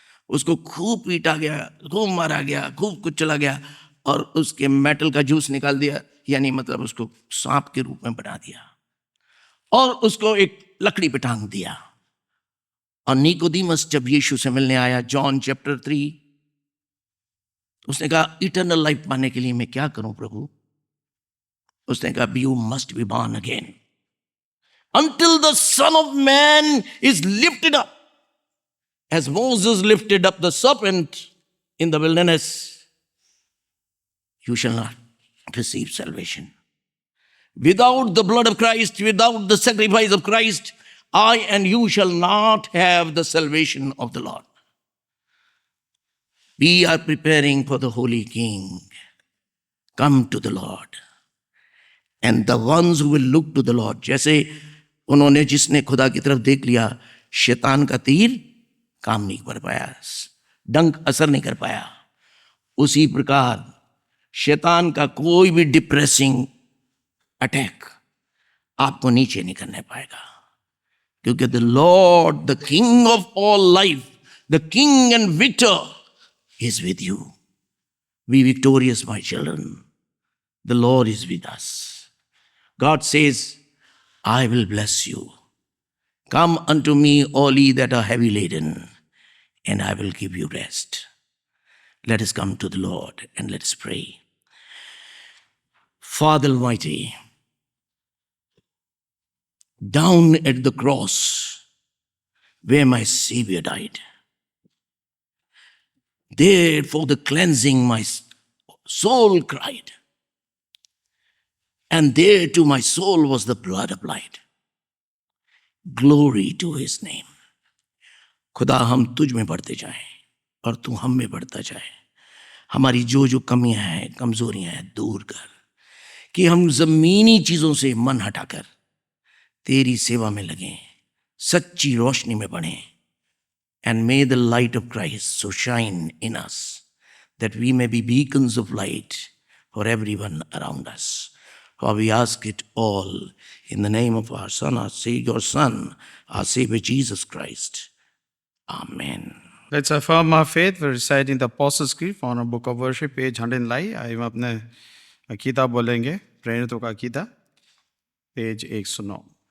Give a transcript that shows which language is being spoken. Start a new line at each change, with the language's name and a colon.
Hindi: उसको खूब पीटा गया, खूब मारा गया, खूब कुछ चला गया और उसके मेटल का जूस निकाल दिया, यानी मतलब उसको सांप के रूप में बना दिया और उसको एक लकड़ी पे टांग दिया। और निकोदेमस जब यीशु से मिलने आया, जॉन चैप्टर 3, उसने कहा इटर्नल लाइफ पाने के लिए मैं क्या करूं प्रभु? उसने कहा
English: You must be born again until the Son of Man is lifted up, as Moses lifted up the serpent in the wilderness, you shall not receive salvation. Without the blood of Christ, without the sacrifice of Christ, I and you shall not have the salvation of the Lord. We are preparing for the Holy King. Come to the Lord. And the ones who will look to the Lord,
Hindi: जैसे उन्होंने जिसने खुदा की तरफ देख लिया, शैतान का तीर काम नहीं कर पाया, डंक असर नहीं कर पाया, उसी प्रकार शैतान का कोई भी डिप्रेसिंग अटैक आपको नीचे नहीं करने पाएगा, क्योंकि
English: The Lord, the king of all life, the king and victor is with you. Be victorious, my children. The Lord is with us. God says, I will bless you. Come unto me, all ye that are heavy laden, and I will give you rest. Let us come to the Lord and let us pray. Father Almighty, down at the cross where my Savior died, there for the cleansing my soul cried, and there to my soul was the blood applied. Glory to his name.
Hindi: खुदा हम तुझ में बढ़ते जाएं और तू हम में बढ़ता जाए। हमारी जो जो कमियां हैं, कमजोरियां हैं, दूर कर, कि हम जमीनी चीजों से मन हटाकर तेरी सेवा में लगें, सच्ची रोशनी में बढ़ें।
English: And may the light of Christ so shine in us that we may be beacons of light for everyone around us. For we ask it all in the name of our Son, our Savior Jesus Christ. Amen. Let's affirm our faith. We're reciting the Apostles' Creed from our book of worship, page 109.
Hindi: हम अपने अकीदा बोलेंगे, प्रेरितों का अकीदा, page 109.